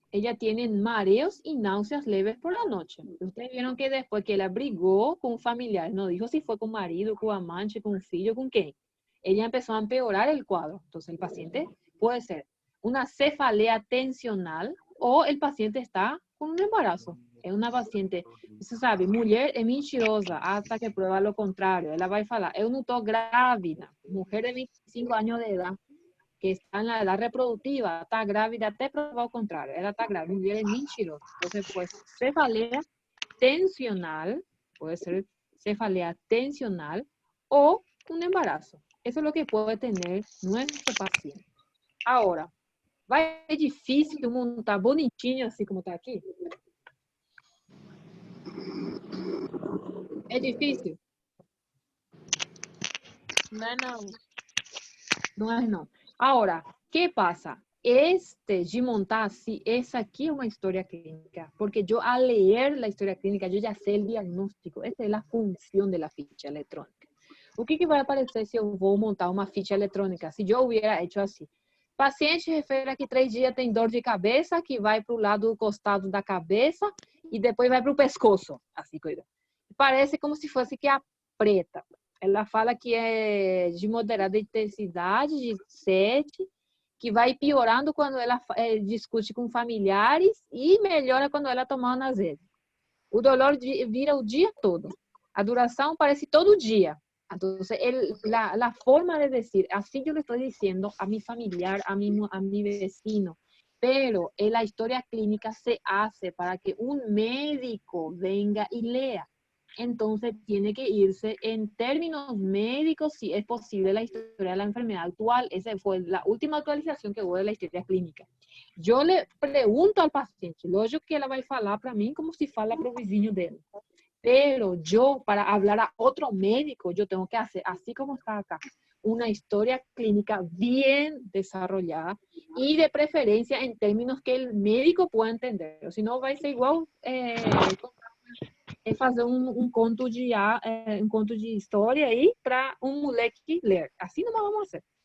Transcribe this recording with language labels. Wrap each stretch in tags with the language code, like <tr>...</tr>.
<es>ella tiene mareos y náuseas leves por la noche. Ustedes vieron que después que ella brigó con un familiar, no dijo si fue con marido, con amante, con un filho, con quién. Ella empezó a empeorar el cuadro. Entonces el paciente puede ser una cefalea tensional o el paciente está con un embarazo. Es una paciente,</es> <pt>você sabe, mulher é mentirosa</pt> <es>hasta que prueba lo contrario.</es> <pt>Ela vai falar, eu não estou grávida.</pt> <es>Mujer de 25 años de edad que está en la edad reproductiva, está</es> <pt>grávida até</pt> <es>probar o contrario.</es> <pt>Ela está grávida, mulher é mentirosa.</pt> <es>Entonces, pues, cefalea tensional, puede ser cefalea tensional o un embarazo. Eso es lo que puede tener nuestro paciente. Ahora,</es> <pt>vai ser difícil montar bonitinho assim como está aqui? É difícil? Não, não. Não é não.</pt> <es>Ahora, ¿qué pasa? De montar así, esa aquí es una historia clínica, porque yo al leer la historia clínica, yo ya sé el diagnóstico, esa es la función de la ficha electrónica.</es> <pt>O que vai aparecer se eu vou montar uma ficha eletrônica? Se eu</pt> <es>hubiera hecho</es> <pt>assim, paciente refere que 3 dias tem dor de cabeça, que vai para o lado costado da cabeça e depois vai para o pescoço, assim, coisa. Parece como se fosse que a preta. Ela fala que é de moderada intensidade, de 7, que vai piorando quando ela discute com familiares e melhora quando ela toma analgésico. O dolor vira o dia todo. A duração parece todo dia.</pt> <es>Entonces, la forma de decir, así yo le estoy diciendo a mi familiar, a mi vecino, pero la historia clínica se hace para que un médico venga y lea. Entonces, tiene que irse en términos médicos, si es posible, la historia de la enfermedad actual. Esa fue la última actualización que hubo de la historia clínica. Yo le pregunto al paciente, lógico que</es> <pt>ela vai falar para mí como si fala para o vizinho dele.</pt> <es>Pero yo, para hablar a otro médico, yo tengo que hacer, así como está acá, una historia clínica bien desarrollada y de preferencia en términos que el médico pueda entender. O si no, va a ser igual</es> <pt>fazer conto um conto de história aí para moleque ler.</pt> <es>Así no vamos a hacer.</es>